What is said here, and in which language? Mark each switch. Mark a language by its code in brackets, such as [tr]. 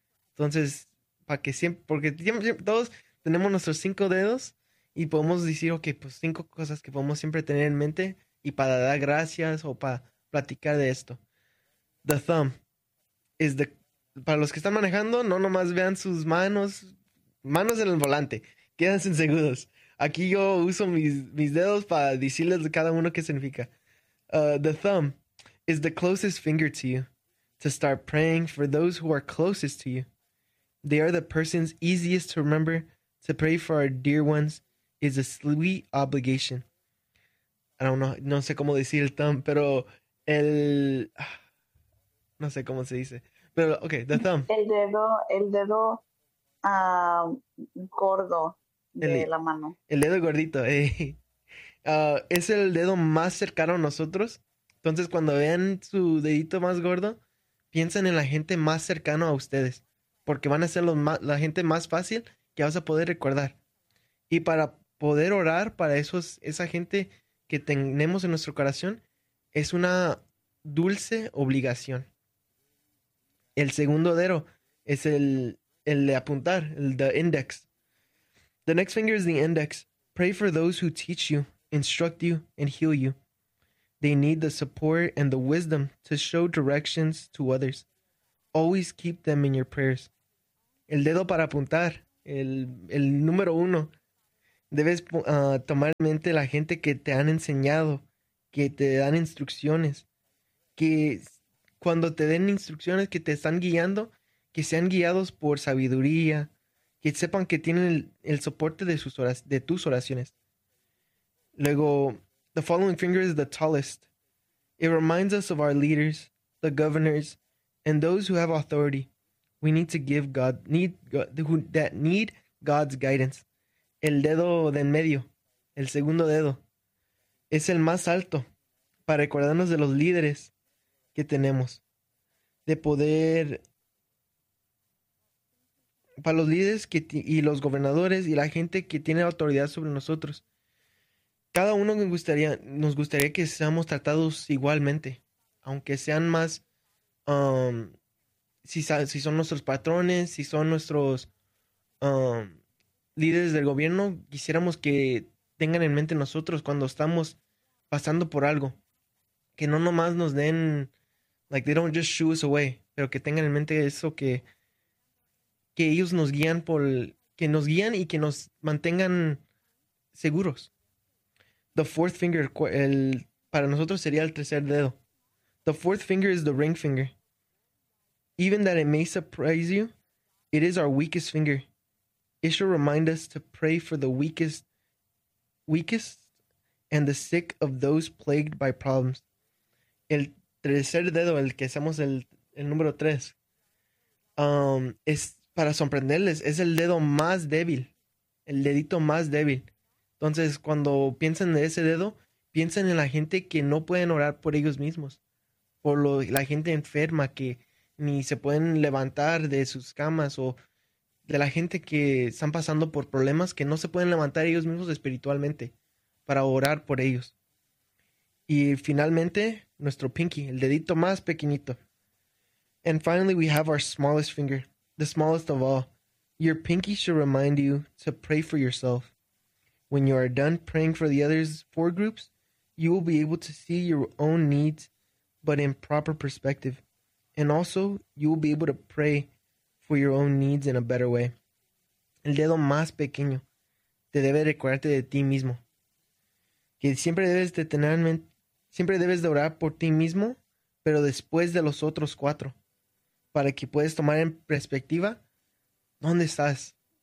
[es] Entonces, para que siempre, porque siempre, todos tenemos nuestros cinco dedos y podemos decir, ok, pues cinco cosas que podemos siempre tener en mente y para dar gracias o para platicar de esto. [en] The thumb is the. [es] Para los que están manejando, no nomás vean sus manos en el volante, quédense en segundos. Aquí yo uso mis dedos para decirles a cada uno qué significa. [en] The thumb is the closest finger to you. To start praying for those who are closest to you. They are the persons easiest to remember. To pray for our dear ones is a sweet obligation. I don't know, [es] no sé cómo decir el thumb, pero el. No sé cómo se dice. Pero, ok, [en] the thumb. [es] El dedo gordo de la mano. El dedo gordito, es el dedo más cercano a nosotros. Entonces, cuando vean su dedito más gordo, piensen en la gente más cercana a ustedes, porque van a ser la gente más fácil que vas a poder recordar. Y para poder orar para esa gente que tenemos en nuestro corazón, es una dulce obligación. El segundo dedo es el de apuntar, el de index. [en] The next finger is the index. Pray for those who teach you, instruct you, and heal you. They need the support and the wisdom to show directions to others. Always keep them in your prayers. [es] el dedo para apuntar, el número uno. Debes tomar en mente la gente que te han enseñado, que te dan instrucciones, que cuando te den instrucciones que te están guiando, que sean guiados por sabiduría, que sepan que tienen el soporte de sus de tus oraciones. Luego, [en] the following finger is the tallest. It reminds us of our leaders, the governors, and those who have authority. We need to give God, that need God's guidance. [es] El dedo de en medio, el segundo dedo, es el más alto para recordarnos de los líderes que tenemos, de poder, para los líderes que y los gobernadores y la gente que tiene autoridad sobre nosotros. Cada uno nos gustaría que seamos tratados igualmente, aunque sean más, si son nuestros patrones, si son nuestros líderes del gobierno, quisiéramos que tengan en mente nosotros cuando estamos pasando por algo, que no nomás nos den, [en] like they don't just shoo us away, [es] pero que tengan en mente eso, que ellos nos guían que nos guían y que nos mantengan seguros. [en] The fourth finger, [es] para nosotros sería el tercer dedo. [en] The fourth finger is the ring finger. Even that it may surprise you, it is our weakest finger. It should remind us to pray for the weakest and the sick of those plagued by problems. [es] El tercer dedo, el que hacemos el número tres, es para sorprenderles, es el dedo más débil, el dedito más débil. Entonces, cuando piensen en ese dedo, piensen en la gente que no pueden orar por ellos mismos, por la gente enferma que ni se pueden levantar de sus camas, o de la gente que están pasando por problemas que no se pueden levantar ellos mismos espiritualmente para orar por ellos. Y finalmente, nuestro pinky, el dedito más pequeñito. [en] And finally, we have our smallest finger, the smallest of all. Your pinky should remind you to pray for yourself. When you are done praying for the others four groups, you will be able to see your own needs, but in proper perspective. And also, you will be able to pray for your own needs in a better way. [es] El dedo más pequeño te debe recordarte de ti mismo. Que siempre debes de tener en mente, siempre debes de orar por ti mismo, pero después de los otros cuatro, para que puedas tomar en perspectiva dónde estás.